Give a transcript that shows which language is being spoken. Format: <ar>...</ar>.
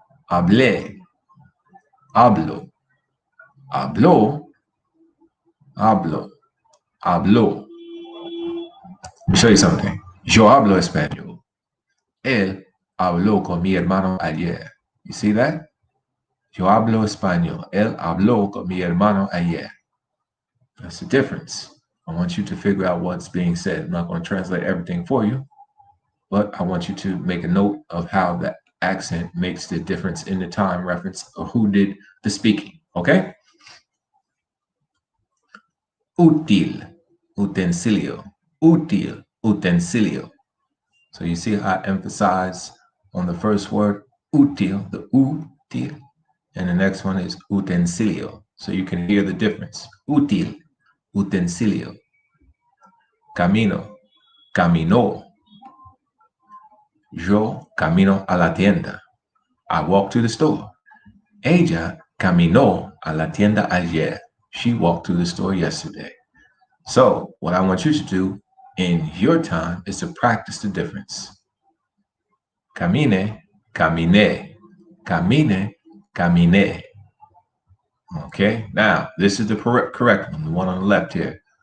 <es>Hablé, hablo, habló, hablo, habló.</es> <en>Let me show you something.</en> <es>Yo hablo español. Él habló con mi hermano ayer.</es> <en>You see that?</en> <es>Yo hablo español. Él habló con mi hermano ayer.</es> <en>That's the difference. I want you to figure out what's being said. I'm not going to translate everything for you, but I want you to make a note of how that accent makes the difference in the time reference of who did the speaking, okay?</en> <es>Útil, utensilio, útil, utensilio.</es> <en>So you see I emphasize on the first word, útil, the útil, and the next one is utensilio. So you can hear the difference.</en> <es>Útil, utensilio. Camino, caminó. Yo camino a la tienda.</es> <en>I walked to the store.</en> <es>Ella caminó a la tienda ayer.</es> <en>She walked to the store yesterday. So what I want you to do in your time is to practice the difference.</en> <es>Camine, caminé. Camine, caminé.</es> <en>Okay, now this is the correct one, the one on the left here.</en>